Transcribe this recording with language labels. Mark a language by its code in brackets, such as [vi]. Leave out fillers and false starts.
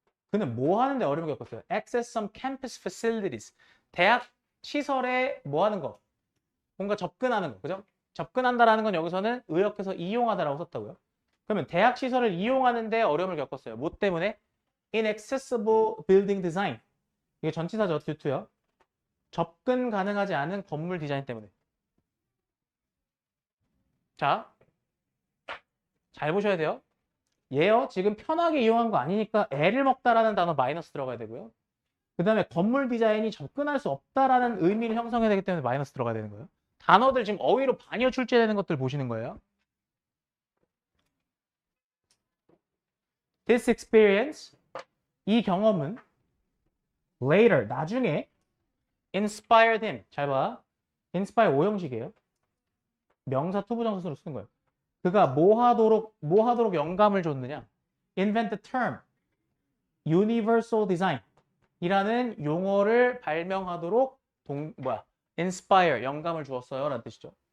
[ko] 그는 뭐 하는데 어려움을 겪었어요? [en] Access some campus facilities. [ko] 대학 시설에 뭐 하는 거? 뭔가 접근하는 거. 그죠? 접근한다라는 건 여기서는 의역해서 이용하다라고 썼다고요. 그러면 대학 시설을 이용하는데 어려움을 겪었어요. 뭐 때문에? [en] inaccessible building design. [ko] 이게 전치사죠. due to요. 접근 가능하지 않은 건물 디자인 때문에. 자, 잘 보셔야 돼요. 얘요. 지금 편하게 이용한 거 아니니까 애를 먹다라는 단어 마이너스 들어가야 되고요. 그 다음에 건물 디자인이 접근할 수 없다라는 의미를 형성해야 되기 때문에 마이너스 들어가야 되는 거예요. 단어들 지금 어휘로 반이어 출제되는 것들 보시는 거예요. [en] This experience, [ko] 이 경험은 [en] later, [ko] 나중에 [en] inspired him. [ko] 잘 봐. inspire 5형식이에요. 명사 투부정사로 쓰는 거예요. 그가 뭐 하도록 영감을 줬느냐? [en] invent the term universal design [ko] 이라는 용어를 발명하도록 inspire, 영감을 주었어요 라는 뜻이죠.